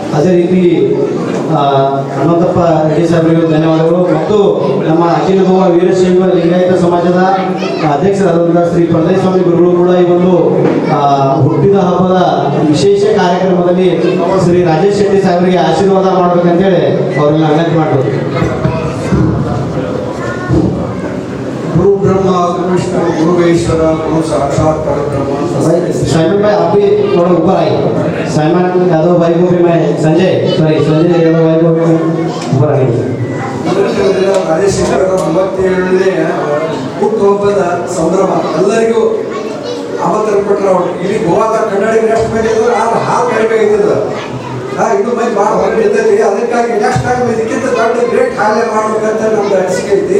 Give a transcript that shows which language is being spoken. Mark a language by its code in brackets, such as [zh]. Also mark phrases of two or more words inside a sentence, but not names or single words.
[kn] ರೀತಿ ಹನುಮಂತಪ್ಪ ರೆಡ್ಡಿ ಸಾಹೇಬರಿಗೂ ಧನ್ಯವಾದಗಳು ಮತ್ತು ನಮ್ಮ ಅಖಿಲ ಗೋವಾ ವೀರಶೈವ ಲಿಂಗಾಯತ ಸಮಾಜದ ಅಧ್ಯಕ್ಷರಾದಂಥ ಶ್ರೀ ಪರದೇಸ್ವಾಮಿ ಗುರುಗಳು ಕೂಡ ಈ ಒಂದು ಹುಟ್ಟಿದ ಹಬ್ಬದ ವಿಶೇಷ ಕಾರ್ಯಕ್ರಮದಲ್ಲಿ ಶ್ರೀ ರಾಜೇಶ್ ಶೆಟ್ಟಿ ಸಾಹೇಬರಿಗೆ ಆಶೀರ್ವಾದ ಮಾಡ್ಬೇಕಂತೇಳಿ ಅವ್ರನ್ನ ವಿನಂತಿ ಮಾಡ್ಬೋದು. [sa] गुरु ब्रह्मा गुरु विष्णु गुरु ईश्वर गुरु साक्षात परब्रह्म। [hi] साइमन भाई आप भी थोड़ा ऊपर आइए। साइमन यादव भाई को भी मैं संजय यादव भाई को भी ऊपर आइए। [kn] ರಾಜೇಶ್ ಶೆಟ್ಟಿ ಅವರ 37ನೇ ಹುಟ್ಟುಹಬ್ಬದ ಸಂಭ್ರಮ ಎಲ್ಲರಿಗೂ ಆಮಂತ್ರಣ ಇಡೀ ಗೋವಾದ ಕನ್ನಡಿಗರು ಎಷ್ಟು ಮಂದಿ ಇದ್ರು ಹಾಲು ಕಡಿಮೆ ಇದ್ದಿದ್ದು ಇನ್ನೂ ಮಂದಿ ಭಾಳ ಹೊರಗೆ ಇರ್ತೈತಿ. ಅದಕ್ಕಾಗಿ [en] next time [kn] ಇದಕ್ಕಿಂತ ದೊಡ್ಡ ಗ್ರೇಟ್ ಹಾಲೆ ಮಾಡ್ಬೇಕಂತ ನಮ್ದು ಅನಿಸಿಕೆ ಐತಿ.